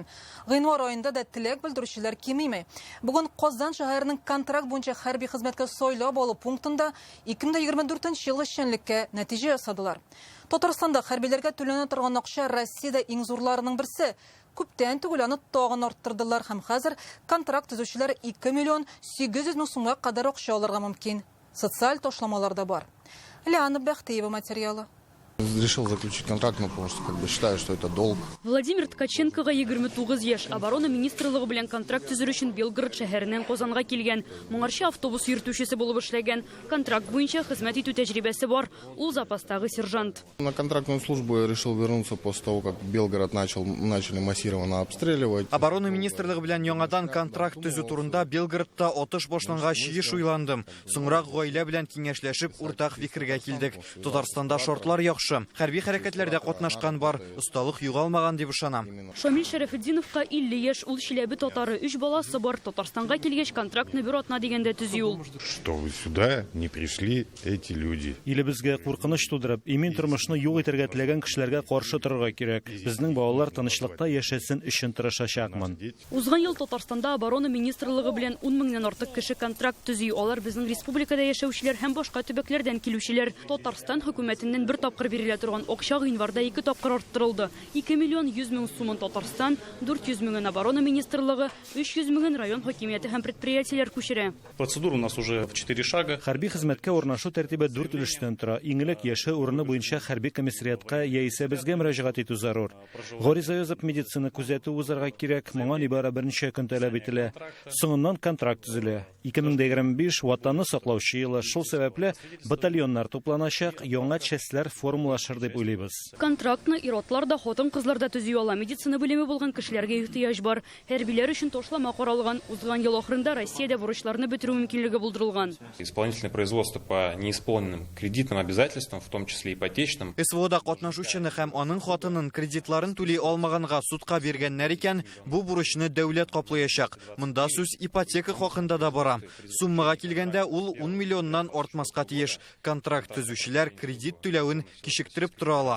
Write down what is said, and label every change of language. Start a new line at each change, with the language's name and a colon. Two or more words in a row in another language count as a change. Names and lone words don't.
Tatar: Гыйнвар аенда да теләк белдерүчеләр кимими. Бүген Казан шәһәренең контракт буенча хәрби хезмәткә сайлап алу пунктында 2024 ел эшчәнлеккә нәтиҗә ясадылар. Татарстанда хәрбиләргә түләнә торган акча Россиядә иң зурларының берсе. Күптән түгел аны тагын арттырдылар һәм хәзер контракт төзүчеләр 2 миллион 800 мең сумга кадәр акча алырга мөмкин. Социаль ташламалар да бар. Лиана Бәхтиева материалы.
Russian: Решил заключить контракт, потому что считаю, что это долг.
Tatar: Владимир Ткаченкоға 29 яш. Оборона министрлыгы белән контракт төзер өчен Белгород шәһәреннән Казанга килгән. Моңарчы автобус йөртүчесе булып эшләгән. Контракт буенча хезмәт итү тәҗрибәсе бар. Ул запастагы сержант.
Russian: На контрактную службу я решил вернуться после того, как Белгород начали массированно обстреливать.
Tatar: Оборона министрлыгы белән яңадан контракт төзү турында Белгородта отыш башлангач еш уйландым. Соңрак гаилә белән киңәшләшеп уртак фикергә килдек. Татарстанда шартлар яхшы. Хәрби хәрәкәтләрдә катнашкан бар, осталык югалмаган дип ышанам. Шамил Шәрәфетдиновка 50 яшь, ул Чиләбе татары, 3 баласы бар. Татарстанга килгәч контрактны бер атна дигәндә төзи ул.
Russian: Что вы сюда не пришли эти люди?
Tatar: Илебезгә куркыныч тудырып, имин тормышны юк итәргә теләгән кешеләргә каршы торырга кирәк. Безнең балалар тынычлыкта яшәсен өчен тырышачакмын. Узган ел Татарстанда оборона министрлыгы белән 10 меңнән артык кеше контракт төзи. Алар безнең республикада яшәүчеләр һәм башка төбәкләрдән килүчеләр. Татарстан хөкүмәтеннән бер тапкыр бирелә торган акча гыйнварда 2 тапкыр арттырылды. 2 миллион 100 мең сумын Татарстан, 400 меңен оборона министрлыгы, 300 меңен район хакимияте һәм предприятиеләр күчерә.
Russian: Процедура у нас уже в 4 шага.
Tatar: Хәрби хезмәткә урнашу тәртибе 4 өлештән тора. Иң элек яше урыны буенча хәрби комиссариатка яисә безгә мөрәҗәгать итү зарур. Гориза язып медицина күзәтү узарга кирәк. Моңа нибары берничә көн таләп ителә. Соңыннан контракт төзелә. 2025 ватанны саклаучы елы. Шул сәбәпле батальоннар тупланачак, яңа частьләр формулашыр дип уйлыйбыз. Контрактны ир-атлар да, хатын-кызлар да төзи ала. Медицина белеме булган кешеләргә ихтыяҗ бар. Хәрбиләр өчен ташлама каралган. Узган ел ахырында Россиядә бурычларны бетерү мөмкинлеге булдырылган.
Russian: Исполнительное производство по неисполненным кредитным обязательствам, в том числе ипотечным.
Tatar: СВОда катнашучыны һәм аның хатынын кредитларын түли алмаганга судка биргәннәр икән, бу бурычны дәүләт каплаячак. Монда сүз ипотека хакында да бара. Суммага килгәндә ул 10 миллионнан артмаска тиеш. Контракт төзүчеләр кредит түләвен кичектереп тора ала.